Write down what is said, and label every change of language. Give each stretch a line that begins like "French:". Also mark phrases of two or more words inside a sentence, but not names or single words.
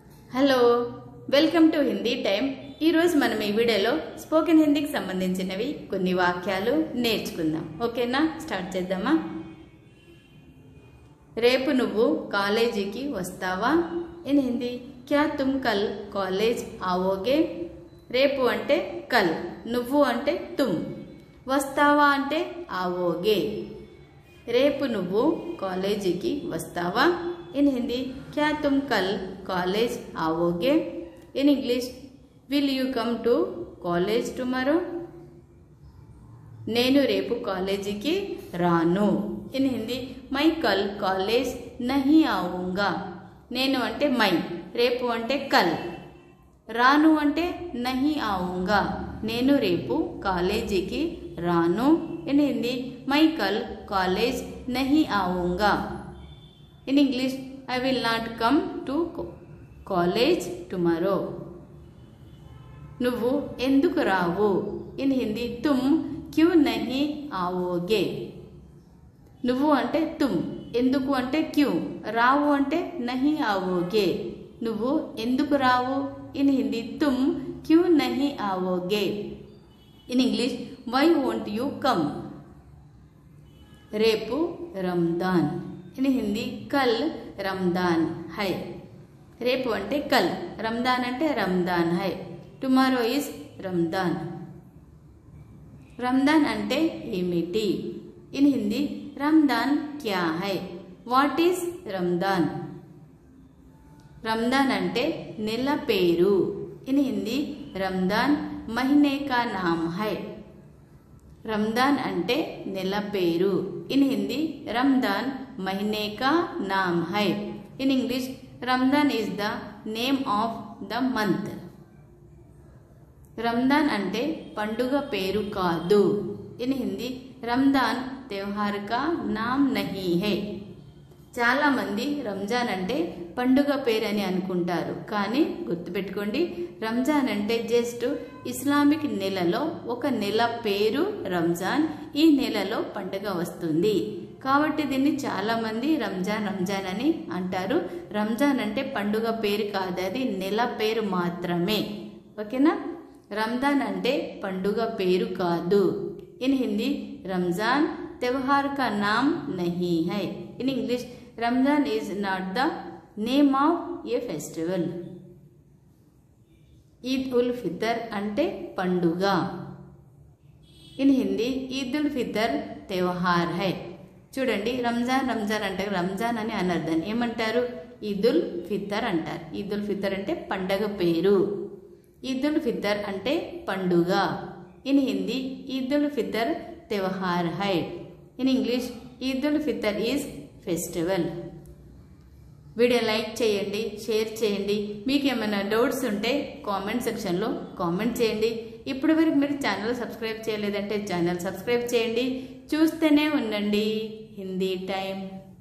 English: Hello welcome to Hindi Time.
Telugu: ఈ రోజు మనం ఈ వీడియోలో స్పోకెన్ హిందీకి సంబంధించినవి కొన్ని వాక్యాలు నేర్చుకుందాం। ఓకేనా, స్టార్ట్ చేద్దామా। రేపు నువ్వు కాలేజీకి వస్తావా?
English: In Hindi
Hindi: क्या तुम कल कॉलेज आओगे?
Telugu: రేపు అంటే కల్, నువ్వు అంటే తుమ్, వస్తావా అంటే आओगे। రేపు నువ్వు కాలేజీకి వస్తావా?
English: In Hindi
Hindi: क्या तुम कल कॉलेज आओगे?
English: In English will you come to college tomorrow?
Telugu: నేను రేపు కాలేజీకి రాను।
English: In Hindi
Hindi: मैं कल कॉलेज नहीं आऊँगा।
Telugu: నేను అంటే మై, రేపు అంటే కల్, రాను అంటే
Hindi: नहीं आऊँगा।
Telugu: నేను రేపు కాలేజీకి రాను।
English: In Hindi
Hindi: मैं कल कॉलेज नहीं आऊँगा।
English: In English, I will not come to college tomorrow.
Telugu: నువ్వు ఎందుకు రావు?
English: In Hindi
Hindi: तुम क्यों नहीं आओगे।
Telugu: నువ్వు అంటే తుమ్, ఎందుకు అంటే క్యూ, రావు అంటే
Hindi: नहीं आओगे।
Telugu: నువ్వు ఎందుకు రావు?
English: In Hindi
Hindi: तुम क्यों नहीं आओगे।
English: In English why won't you come?
Hindi: రేపు రంజాన్।
English: In Hindi
Hindi: कल रमदान है।
Telugu: రేపు అంటే కల్, రంజాన్ అంటే రంజాన్ హై,
English: Tomorrow is Ramzan.
Telugu: రంజాన్ అంటే ఏమిటి?
English: In Hindi
Hindi: रमज़ान क्या है?
English: What is Ramzan?
Telugu: రంజాన్ అంటే నెల పేరు।
English: In Hindi
Hindi: रमज़ान महीने का नाम है।
Telugu: రంజాన్ అంటే నెల పేరు।
English: In Hindi
Hindi: రంజాన్ महीने का नाम है।
English: In English Ramzan is the name of the month.
Telugu: रमजान అంటే పండుగ పేరు కాదు।
English: In Hindi
Hindi: रमजान त्योहार का नाम नहीं है।
Telugu: చాలా మంది రంజాన్ అంటే పండుగ పేరు అని అనుకుంటారు, కానీ గుర్తుపెట్టుకోండి, రంజాన్ అంటే జస్ట్ ఇస్లామిక్ నెలలో ఒక నెల పేరు రంజాన్। ఈ నెలలో పండుగ వస్తుంది కాబట్టి దీన్ని చాలా మంది రంజాన్ రంజాన్ అని అంటారు। రంజాన్ అంటే పండుగ పేరు కాదు, అది నెల పేరు మాత్రమే। ఓకేనా, రంజాన్ అంటే పండుగ పేరు కాదు।
English: In Hindi
Hindi: రంజాన్ त्योहार का नाम नहीं है।
English: In English Ramzan is not the name of a festival.
Telugu: ईद उल फितर అంటే పండుగ।
English: In Hindi
Hindi: ఈద్ ఉల్ ఫితర్ त्योहार है।
Telugu: చూడండి, రంజాన్ రంజాన్ అంటే రంజాన్ అని అనర్థం ఏమంటారు? ఈద్ ఉల్ ఫితర్ అంటారు। ఈద్ ఉల్ ఫితర్ అంటే పండగ పేరు, ఈద్ ఉల్ ఫితర్ అంటే పండుగ।
English: In Hindi
Hindi: ఈద్ ఉల్ ఫితర్ त्योहार है।
English: In English Eid ul Fitr is festival.
Telugu: వీడియో లైక్ చేయండి, షేర్ చేయండి। మీకు ఏమైనా డౌట్స్ ఉంటే కామెంట్ సెక్షన్లో కామెంట్ చేయండి। ఇప్పటి వరకు మీరు ఛానల్ సబ్స్క్రైబ్ చేయలేదంటే ఛానల్ సబ్స్క్రైబ్ చేయండి। చూస్తూనే ఉండండి హిందీ టైం।